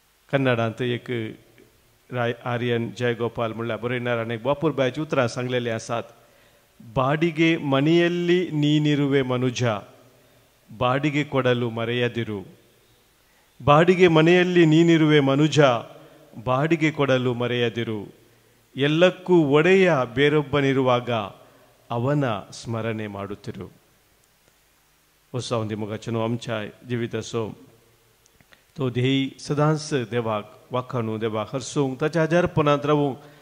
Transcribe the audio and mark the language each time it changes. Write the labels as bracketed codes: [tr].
[gom] कन्नडांत एक आर्यन जयगोपाल म्हणल्यार बरयणार आनी बापूरबायची उतरां सांगलेलीं आसात. [kn] ಬಾಡಿಗೆ ಮನೆಯಲ್ಲಿ ನೀನಿರುವೆ ಮನುಜ, ಬಾಡಿಗೆ ಕೊಡಲು ಮರೆಯದಿರು. ಬಾಡಿಗೆ ಮನೆಯಲ್ಲಿ ನೀನಿರುವೆ ಮನುಜ, ಬಾಡಿಗೆ ಕೊಡಲು ಮರೆಯದಿರು. ಎಲ್ಲಕ್ಕೂ ಒಡೆಯ ಬೇರೊಬ್ಬನಿರುವಾಗ ಅವನ ಸ್ಮರಣೆ ಮಾಡುತ್ತಿರು. ಹೊಸ ಒಂದು [gom] मोगाचें आमच्या जिविताचो तो ध्येय सदांच देवाक वाखाणूं, देवाक हरसूंक, ताच्या आजारपणांत रावूंक.